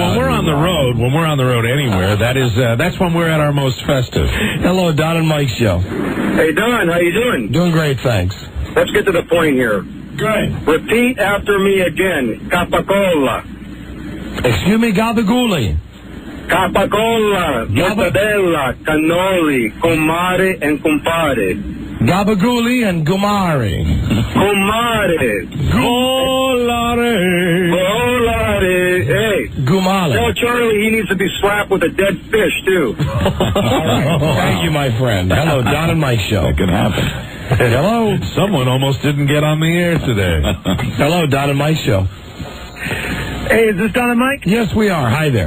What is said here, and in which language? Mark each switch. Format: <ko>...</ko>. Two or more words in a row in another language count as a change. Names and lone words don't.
<en>about. when we're on the road anywhere, that's when we're at our most festive. Hello, Don and Mike Show. Hey, Don, how you doing? Doing great, thanks. Let's get to the point here. Good. Repeat after me again. Capacola. Excuse me, Gabagooli.</en> <it>Capacola, mortadella, cannoli, comare,</it> <en>and compare. Gabagooli and Gumari. Comare. Golare. Hey. Gumale. Tell Charlie he needs to be slapped with a dead fish, too. Thank you, my friend. Hello, Don and Mike Show. That can happen. Hello. Someone almost didn't get on the air today. Hello, Don and Mike Show. Hey, is this Don and Mike? Yes, we are. Hi there.</en>